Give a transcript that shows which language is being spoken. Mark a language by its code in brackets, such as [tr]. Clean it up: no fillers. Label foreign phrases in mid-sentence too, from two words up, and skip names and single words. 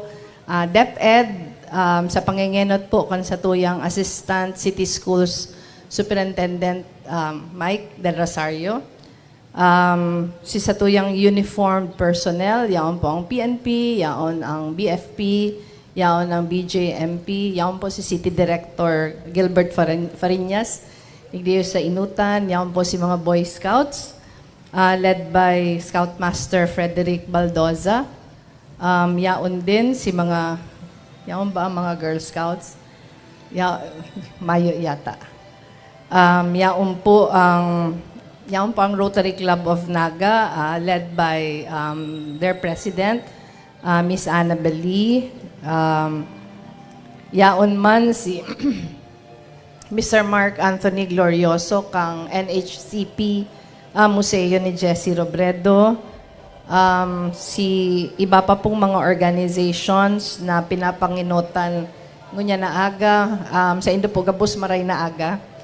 [bik] DepEd, sa pangingenot po kan sa tuyang Assistant City Schools Superintendent Mike Del Rosario, si sa tuyang uniformed personnel, yaon po ang PNP, yaon ang BFP, yaon ang BJMP, yaon po si City Director Gilbert Fariñas, igdiyo sa Inutan, yaon po si mga Boy Scouts, [en] led by [bik] Scoutmaster Frederick Baldoza. Yaon din si mga, yaon ba ang mga Girl Scouts? Mayo yata. Yaon po ang Rotary Club of Naga, [en] led by their president, [bik] Miss Annabel Lee. Yaon man si Mr. Mark Anthony Glorioso kang NHCP Museo ni Jessie Robredo. Si iba pa pong mga organizations na pinapanginutan ngunya na aga, sa Indo po gabos maray na aga.